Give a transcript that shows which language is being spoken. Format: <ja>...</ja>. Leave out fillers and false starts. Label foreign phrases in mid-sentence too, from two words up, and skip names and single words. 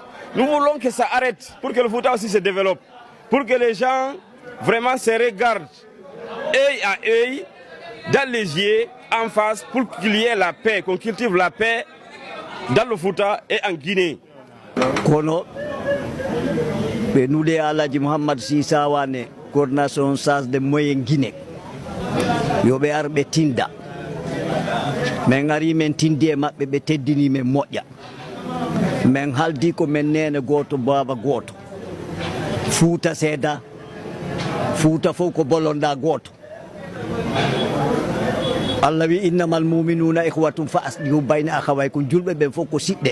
<fr>Nous voulons que ça arrête pour que le Fouta aussi se développe, pour que les gens vraiment se regardent œil à œil, dans les yeux, en face, pour qu'il y ait la paix, qu'on cultive la paix dans le Fouta et en Guinée. Kono, nous les Aladji Mohamed Sissa Wane, coordination SAS de moyen Guinée.</fr> <ff>Yobe arbe tinda. Men ari men tindi e mabbe be teddini men moƴƴa. Men haldi ko men nene goto baba goto. Fouta seeda. Fouta fof ko bolonda goto. Allah wi</ff> <ar>إنما المؤمنون إخوة فأصلحوا بين أخويكم</ar> <ff>julbe ben fof ko sidde.</ff>